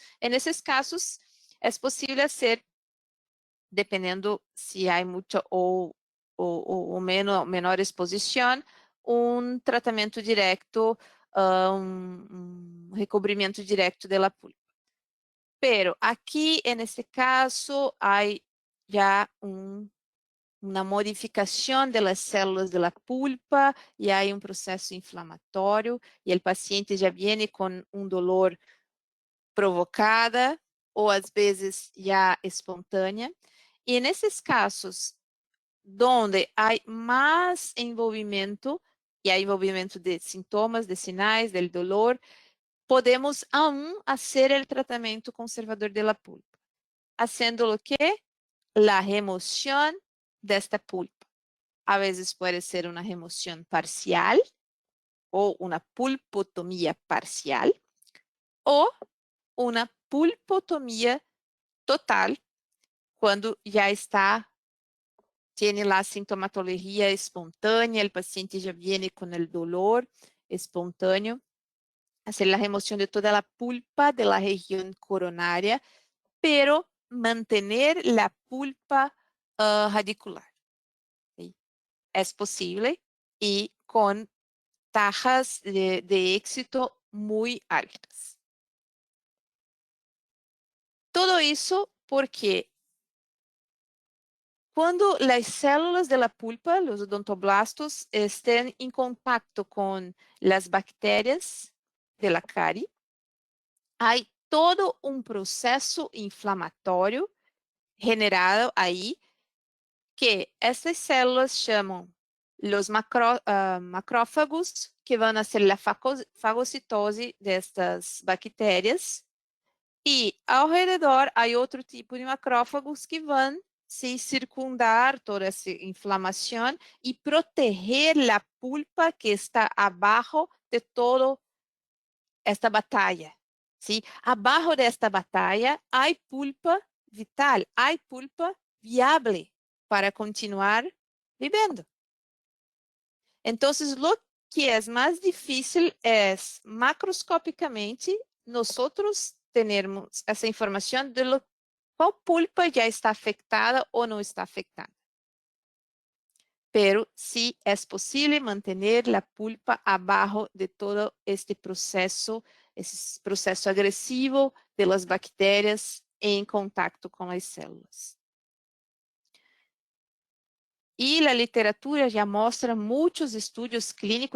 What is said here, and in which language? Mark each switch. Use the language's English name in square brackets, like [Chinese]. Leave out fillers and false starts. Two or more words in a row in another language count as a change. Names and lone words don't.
[Spanish] En esos casos, es posible hacer, dependiendo si hay mucha o menor exposición, un tratamento directo, un recubrimiento directo de la pulpa. Pero aquí, en este caso, hay ya una modificación de las células de la pulpa y hay un proceso inflamatorio y el paciente ya viene con un dolor provocada [Portuguese] ou às vezes já espontânea. E nesses casos, donde há mais envolvimento, e há envolvimento de sintomas, de sinais, [Spanish] del dolor, podemos aún hacer el tratamento conservador de la pulpa, haciendo lo que? La remoción de esta pulpa. A veces puede ser una remoción parcial o una pulpotomía parcial o una pulpotomía total, [Portuguese] quando já está, [Spanish] tiene la sintomatología espontánea, el paciente ya viene con el dolor espontáneo, hacer la remoción de toda la pulpa de la región coronaria, pero mantener la pulpa radicular. ¿Sí? Es posible y con tasas de éxito muy altas. Todo eso porque [Portuguese] quando as células da pulpa, os odontoblastos, estén em contato com as bactérias da cárie, há todo um processo inflamatório generado aí que essas células chamam os macrófagos, que [Spanish] van a hacer la [Portuguese] fagocitose de estas bactérias. E ao redor [Spanish] hay otro tipo de macrófagos que van sí, [Portuguese] circundar toda essa inflamação e proteger a pulpa que está abaixo de toda esta batalha. ¿Sí? Abaixo desta batalha há pulpa vital, há pulpa viable para continuar vivendo. Então, o que é mais difícil é macroscopicamente nós termos essa informação de qual pulpa já está afetada ou não está afetada. [Spanish] Pero sí es posible mantener la pulpa abajo de todo este proceso agresivo de las bacterias en contacto con las células. Y la literatura ya muestra muchos estudios clínicos.